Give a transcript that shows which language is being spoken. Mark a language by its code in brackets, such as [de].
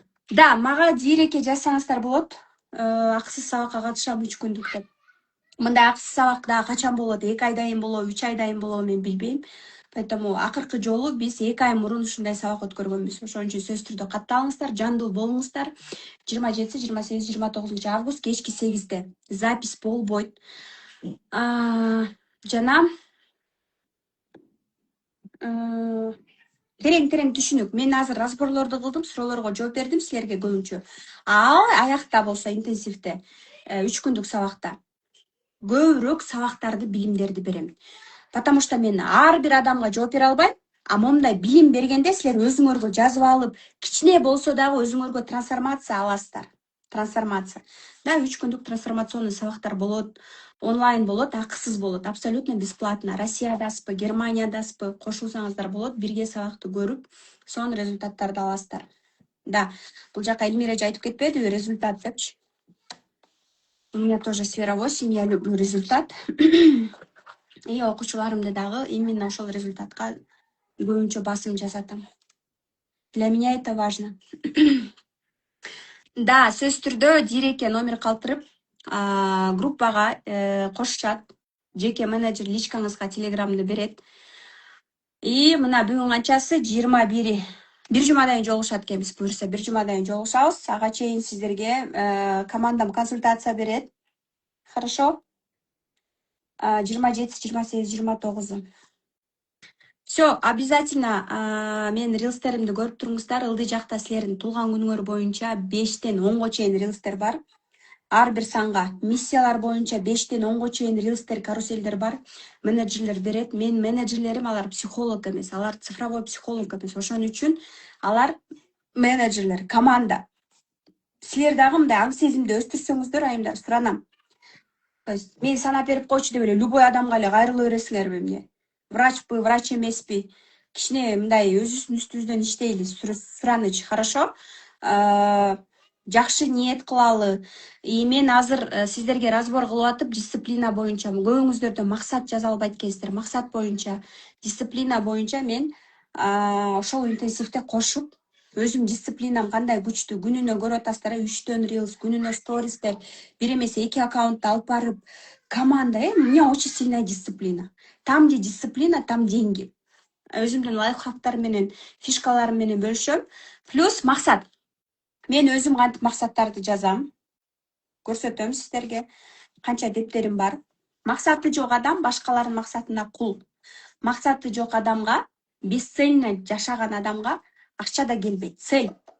[ky] Да, мага дирекке жазсаңыздар болот. Акысыз сабакка катышам 3 күндүк деп. Мындай акысыз сабак да качан болот? 2 айдайын болобу, 3 айдайын болобу мен билбейм. Поэтому акыркы жолу биз 2 ай мурун ушундай сабак өткөргөнбүз. Ошон үчүн сөзсүз түрдө катталыңыздар, жандуу болуңуздар. 27, 28, 29 август кечки 8-те запись болбойт. Жана терең түшүнүк. Мен азыр разборлорду кылдым, суроолорго жооп бердим силерге көбүнчө. Ал аякта болсо интенсивте 3 күндүк сабакта көбүрөөк сабактарды, билимдерди берем. [ru] Потому что [ky] мен ар бир адамга жооп бере албайм. А момундай билим бергенде силер өзүңөргө жазып алып, кичине болсо дагы өзүңөргө трансформация аласыздар. Трансформация. Да, 3 күндүк трансформационный сабактар болот, онлайн болот, акысыз болот, [ru] абсолютно бесплатно. [ky] Россиядасызбы, Германиядасызбы, кошулсаңыздар болот, бирге сабакты көрүп, сонун результаттарды аласыздар. Да, бул жака Эльмира айтып кетпедиби, результат депчи. [ru] У меня тоже сфера 8, я люблю результат. [ky] И окуучуларымды дагы именно ошол результатка көбүнчө басым жасатам. [ru] Для меня это важно. [ky] Да, сөз түрдө дирекке номер калтырып, группага кошушат. Жеке менеджер личкаңызга телеграмды берет. И мына бүгүн канчасы 21. Бир жумадан жолугушат экенбиз, буюрса бир жумадан жолугушабыз. Ага чейин сиздерге командам консультация берет. [ru] Хорошо? 27, 28, 29. [ky] Все, обязательно мен рилстеримди көрүп туруңуздар. Ылдый жакта силердин туулган күнүңөр боюнча 5-тен 10га чейин рилстер бар. Ар бир санга миссиялар боюнча 5-тен 10га чейин рилстер, каруселдер бар. Менеджерлер берет. Мен менеджерлерим алар психолог эмес, алар цифровой психолог эмес. Ошон үчүн алар менеджерлер, команда. Силер дагы мындай аң сезимди өстүрсөңүздөр, айымдар, суранам. [ru] То есть [ky] мен санап берип койчу деп эле любой адамга эле кайрыла бересиңерби эмне? Врачпы, врач эмеспи? Кичине мындай өзүбүздүн үстүбүздөн иштейли, сураныч, хорошо? Жакшы ниет кылалы. И мен азыр сиздерге разбор кылып атып, дисциплина боюнча, көбүңүздөрдө максат жаза албайт экенсиздер. Максат боюнча, дисциплина боюнча мен ошол интенсивте кошуп, өзүм дисциплинам кандай күчтүү, күнүнө көрүп атасыздар, 3 рилс, күнүнө стористер, бир эмес 2 аккаунтты алып барып, команда, [ru] у меня очень сильная дисциплина. Там, где дисциплина, там деньги. [ky] Өзүмдүн лайфхактарым менен, фишкаларым менен бөлүшөм. Плюс максат. Мен өзүм кантип максаттарды жазам. Көрсөтөм сиздерге. Канча дептерим бар. Максаты жок адам башкалардын максатына кул. Максаты жок адамга, бесцельно жашаган адамга акча да келбейт. Цель.